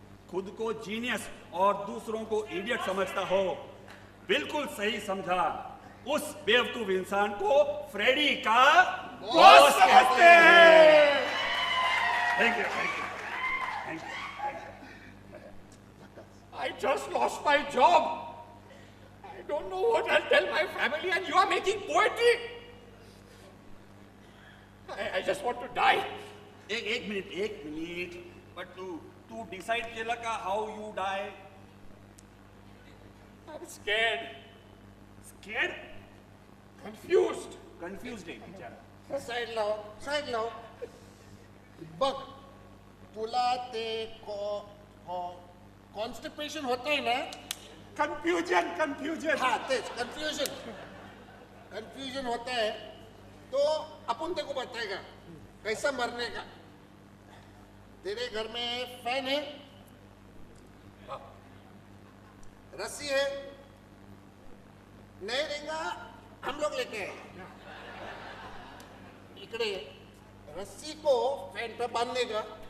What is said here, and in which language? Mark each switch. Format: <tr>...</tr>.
<hi>खुद को जीनियस और दूसरों को इडियट समझता हो बिल्कुल सही समझा उस बेवकूफ इंसान को फ्रेडी का बॉस कहते हैं thank you thank you thank you</hi> <en>I just lost my job. I don't know what I'll tell my family, and you are making poetry. I just want to die.</en> <mr>एक minute but Tu decide केला का</mr> <en>How you die I'm scared. Scared? Confused.</en> <mr>Confused आहे बिचारा side लाव बघ तुला ते constipation होतंय ना</mr> <en>confusion</en> <hi>हाँ तेच कंफ्यूजन होता है तो अपन तेरे को बताएगा कैसा मरने का तेरे घर में फैन है रस्सी है नहीं रहेगा हम लोग लेके आए इकड़े रस्सी को फैन पे बांधने का</hi>